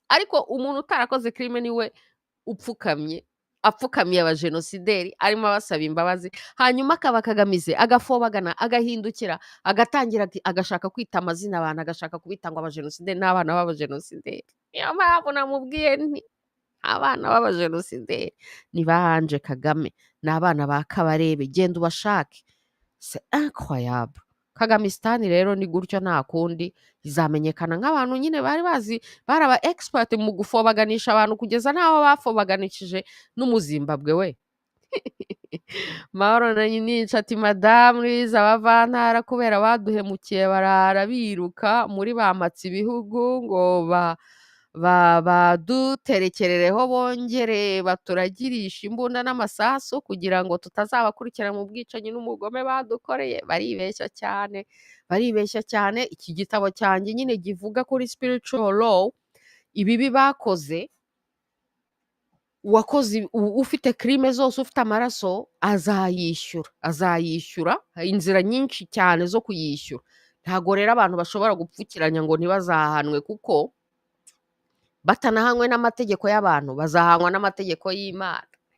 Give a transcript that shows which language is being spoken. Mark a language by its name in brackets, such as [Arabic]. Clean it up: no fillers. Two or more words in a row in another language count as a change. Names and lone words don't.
[Kinyarwanda] Ariko umuntu utarakoze crime niwe upfukamye, apfukamiye abajenosideri arimo abasaba imbabazi, hanyuma akaba kagamize, agafobagana, agahindukira, agatangira agashaka kwita amazina abantu, agashaka kubita ngo abajenosideri n'abana b'abajenosideri. Niyo mpamvu namubwiye nti abana b'abajenosideri ni bahanje Kagame, ni abana ba Kabarebe, genda ubashake. [French] C'est incroyable. [Kinyarwanda] KAGAMISTAN rero ni gutyo nta kundi, izamenyekana nk'abantu nyine bari bazi, bari aba expert mu gufobaganisha abantu kugeza naho bafobaganishije n'umuzimbabwe we. Mahoro na Nica ati Madame Louise, abavantara kubera baduhemukiye barara biruka muri bamatse ibihugu ngo baduterekerereho bongere baturagirisha imbunda n'amasasu kugira ngo tutazabakurikira mu bwicanyi n'umugome badukoreye. Baribeshya cyane. Iki gitabo cyanjye nyine givuga kuri [English] spiritual law, [Kinyarwanda] ibibi bakoze uwakoze ufite crime zose ufite amaraso azayishyura inzira nyinshi cyane zo kuyishyura. Ntago rero abantu bashobora gupfukiranya ngo ntibazahanwe, kuko batanahanywe n'amategeko y'abantu bazahanywa n'amategeko y'Imana.